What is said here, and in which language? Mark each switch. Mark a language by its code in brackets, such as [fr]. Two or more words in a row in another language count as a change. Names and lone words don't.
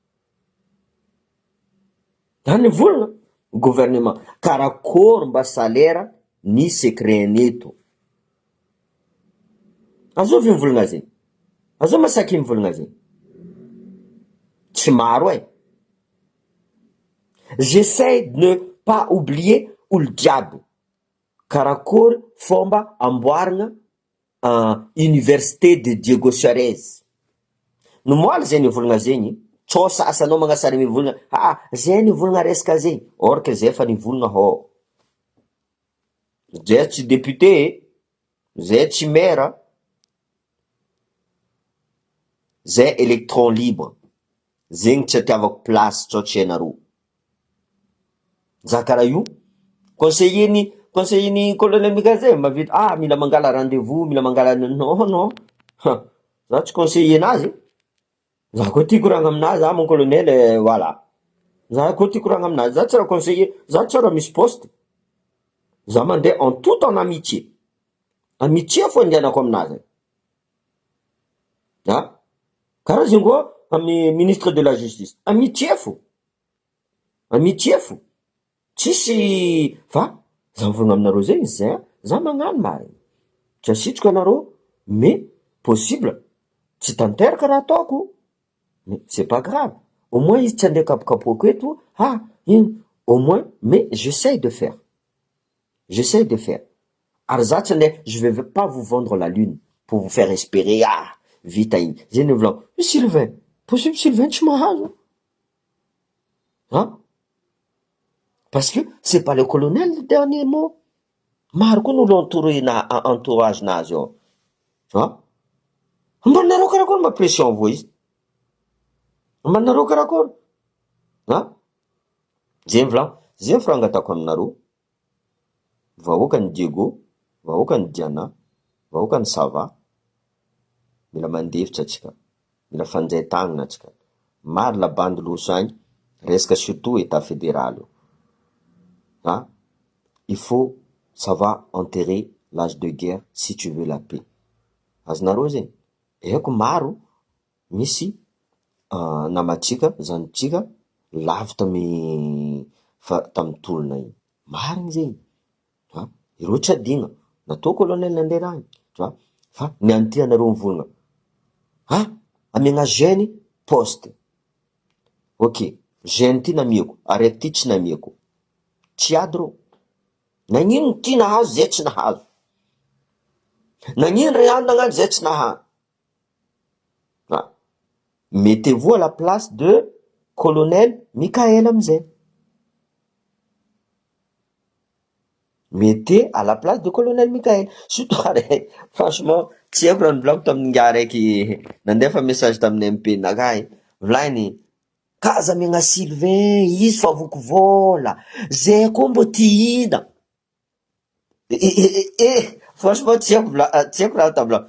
[mg] Zany volana gouvernement karakory mba salaire ny secret eto. Azovy mivolagna zegny, azo masaky mivolagna zegny, tsy maro [fr] j'essaie de ne pas oublier [mg] olo jiaby karakory fomba amboaragna [fr] université de Diego Suarez. [mg] No moaly zay nivolagna zegny, tsô sasanao magnasary mivolagna zay nivolagna resaka zegny, or que zay fa nivolagna zay tsy député, zay tsy maire, zay [fr] électron libre, [mg] zegny tsy atiavako place tsotra ianareo. Za karaha io conseiller-ny colonel Mikaze mavita mila mangala rendez-vous, mila mangala non, za tsy conseiller nazy. Za koa tia koragna aminazy [fr] mon colonel, voilà. [mg] Za koa tia koragna aminazy, za tsy raha conseiller, za tsy raha misy poste. Za mandeha [fr] en tout en amitié. [mg] Amitié fo andianako aminazy. Karaha zegny koa amy [fr] ministre de la justice, [mg] amitié fo. Tsisy fa za mivolagna aminareo zegny zay, za magnano mariny. Tsy asitriko anareo, [fr] mais possible [mg] tsy tanteraka raha ataoko, [fr] mais c'est pas grave. Au moins [mg] izy tsy andeha kapokapoako eto, [fr] au moins, mais j'essaie de faire. [mg] Ary za tsy andeha, [fr] je vais pas vous vendre la lune pour vous faire espérer, [mg] vita igny. Zegny volaniko, Sylvain, possible Sylvain tsy mahazo. [fr] Parce que c'est pas le colonel le dernier mot. [mg] Maro koa n'olo entourage nazy ao. Ambaninareo karakory ma pression vo izy? Ambaninareo karakory? Zegny volaniko, zegny firangatako aminareo. Vahoakany Diego, vahoakany Diana, vahoakany Sava, mila mandefitra atsika, mila fanjay tagnana atsika. Maro la bandy loso agny, resaka [fr] surtout état fédéral. Il faut, ça va enterrer l'âge de guerre si tu veux la paix. [mg] Azonareo zegny, eko maro misy namatsika, zanotsika lavy tamy tolona igny. Mariny zegny. Ireo tsy adigna, natao colonel nandeha rany, fa niany ty anareo mivolagna. Amiagna [fr] jeune poste. [mg] Ok, jeune ty namiako, araiky ty tsy namiako. Tsy ady rô. Nagnino ty nahazo, zay tsy nahazo. Nagnino ray hany nagnano, zay tsy nahazo. [fr] Mettez-vous à la place de colonel Michael Amzé. Mettez à la place de colonel Michael. Surtout, franchement, [mg] tsy haiko raha nivolaniko tamin'ny nga raiky nandefa message tamin'ny MP nakay. Volany, kaza megna Sylvain, izy fa voky zay koa mbo tia franchement tsy haiko raha taminao.